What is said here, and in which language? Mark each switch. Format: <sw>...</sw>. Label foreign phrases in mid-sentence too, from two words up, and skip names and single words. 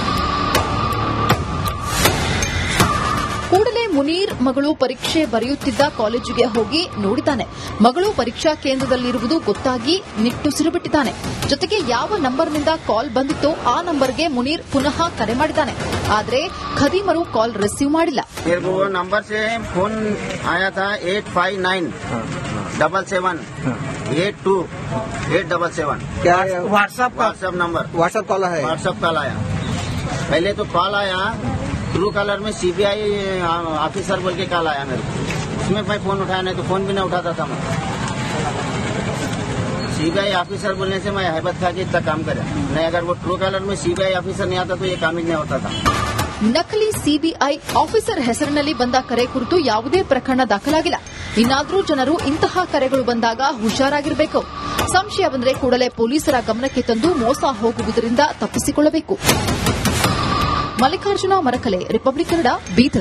<kn>ಕೂಡಲೇ ಮುನೀರ್ ಮಗಳು ಪರೀಕ್ಷೆ ಬರೆಯುತ್ತಿದ್ದ ಕಾಲೇಜಿಗೆ ಹೋಗಿ ನೋಡಿದ್ದಾನೆ. ಮಗಳು ಪರೀಕ್ಷಾ ಕೇಂದ್ರದಲ್ಲಿರುವುದು ಗೊತ್ತಾಗಿ ನಿಟ್ಟುಸಿರು ಬಿಟ್ಟಿದ್ದಾನೆ. ಜೊತೆಗೆ ಯಾವ ನಂಬರ್ನಿಂದ ಕಾಲ್ ಬಂದಿತ್ತೋ ಆ ನಂಬರ್ಗೆ ಮುನೀರ್ ಪುನಃ ಕರೆ ಮಾಡಿದ್ದಾನೆ. ಆದರೆ ಖದೀಮರು ಕಾಲ್ ರಿಸೀವ್ ಮಾಡಿಲ್ಲ.</kn> <hi>ನಂಬರ್ से फोन आया था 8597782877 क्या व्हाट्सएप नंबर व्हाट्सएप कॉल है? व्हाट्सएप कॉल आया. पहले तो कॉल आया ट्रू कलर में सीबीआई ऑफिसर बोल के कॉल आया मेरे को. उसमें मैं फोन उठाया, नहीं तो फोन भी नहीं उठाता था मैं. सीबीआई ऑफिसर बोलने से मैं हैबत खा के इतना काम करे. नहीं अगर वो ट्रू कलर में सीबीआई ऑफिसर नहीं आता तो ये काम ही नहीं होता था.</hi> <kn>ನಕಲಿ ಸಿಬಿಐ ಆಫೀಸರ್ ಹೆಸರಿನಲ್ಲಿ ಬಂದ ಕರೆ ಕುರಿತು ಯಾವುದೇ ಪ್ರಕರಣ ದಾಖಲಾಗಿಲ್ಲ. ಇನ್ನಾದರೂ ಜನರು ಇಂತಹ ಕರೆಗಳು ಬಂದಾಗ ಹುಷಾರಾಗಿರಬೇಕು. ಸಂಶಯ ಬಂದರೆ ಕೂಡಲೇ ಪೊಲೀಸರ ಗಮನಕ್ಕೆ ತಂದು ಮೋಸ ಹೋಗುವುದರಿಂದ ತಪ್ಪಿಸಿಕೊಳ್ಳಬೇಕು. ಮಲ್ಲಿಕಾರ್ಜುನ ಮರಕಲೆ, ರಿಪಬ್ಲಿಕ್ ಕನ್ನಡ, ಬೀದರ್.</kn>